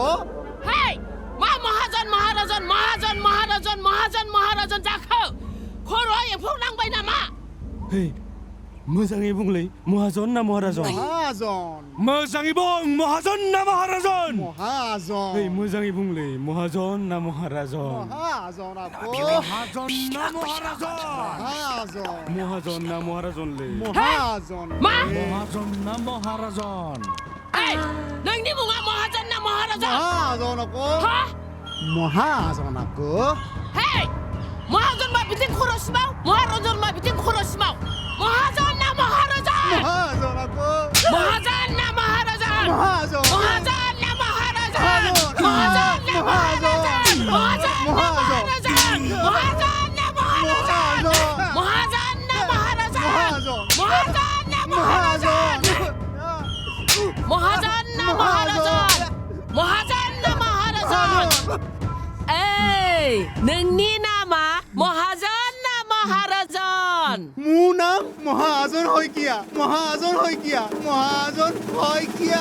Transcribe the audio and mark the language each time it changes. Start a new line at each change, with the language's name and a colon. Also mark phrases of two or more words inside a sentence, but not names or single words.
Bodo: हेइ मा महाजन महाराजन महाजन महाराजन महाजन महाराजन जाखो खर'आ एम्फौ नांबाय नामा हेइ मोजाङै बुंलै महाजन ना महाराजन महाजन मोजाङै बुं महाजन ना महाराजन महाजन हेइ मोजाङै बुंलै महाजन ना महाराजन महाजन আকৌ महाजन ना महाराजन महाजन महाजन ना महाराजनलै महाजन मा महाजन ना महाराजन ओइ नोंनि मुङा महाजन ना महाराजन महाजन আকৌ हा महाजन আকৌ हेइ महाजन मा बिथिं खर'सिमाव महाराजन मा बिथिं खर'सिमाव महाजन ना महाराजन महाजन আকৌ महाजन ना महाराजन महाजन महाजन ना महाराजन महाजन ना महाराजन महाजन ना महाराजन महाजन ना महाराजन महाजन ना महाराजन महाजन ना महाराजन महाजन ना महाराजन महाजन ना महाराजन ओइ नोंनि नामा महाजन ना महाराजन
Assamese: মোৰ নাম মহাজন শইকীয়া মহাজন শইকীয়া মহাজন শইকীয়া